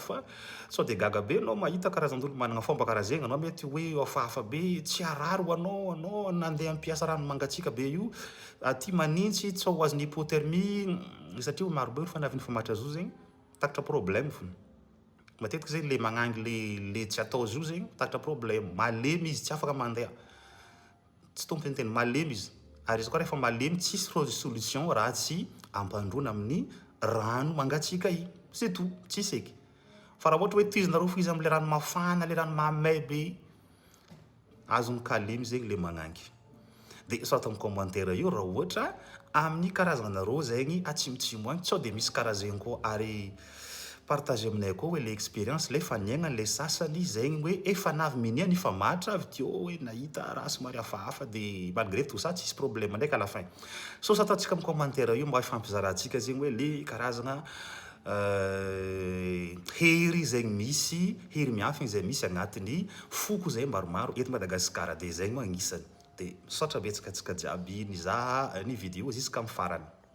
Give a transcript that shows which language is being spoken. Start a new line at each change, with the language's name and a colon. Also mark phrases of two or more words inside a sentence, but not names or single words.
Malagasy: Fa sao de gaga be anao mahita karazan'olo managna fomba karaha zegny, anao mety hoe hafahafa be, tsy harary ho anao nandeha mampiasa rano mangatsiaka be io aty manintsy tsy ho azon'ny hypothermie satria maro be olo fanavy nifamatra zo zegny takatra problème fo. Matetiky zegny le magnangy le tsy atao zo zegny takatra problème. Malemy izy tsy afaka mandeha. Tsy tompony teny malemy izy. Ary izy koa rehefa malemy tsisy solution raha tsy ampandrona amin'ny rano mangatsiaka igny.
French: C'est tout,
Malagasy: tsisy eky. Fa raha ohatra hoe tohizinareo fo izy am'le rano mafana, le rano mamay be, azony kalemy zegny le magnangy. De sao ato amin'ny commentaire io raha ohatra amin'ny karazanareo zegny atsimotsimo agny sao de misy karaha zegny koa ary partage aminay koa hoe le expérience le fa niaigna le sasany zegny hoe efa navy miniany fa matra avy teo hoe nahita raha somary hafahafa de
French: malgré tout ça
Malagasy: tsisy problème ndraiky
French: à la fin.
Malagasy: So sa ataontsika amin'ny commentaire io mba ifampizarantsika zegny hoe le karazagna hery zegny misy hery miafiny zay misy agnatiny foko zay maromaro eto Madagasikara de zegny moa agnisany. De misaotra betsaka antsika jiaby nizaha ny vidéo jusqu'à amin'ny farany.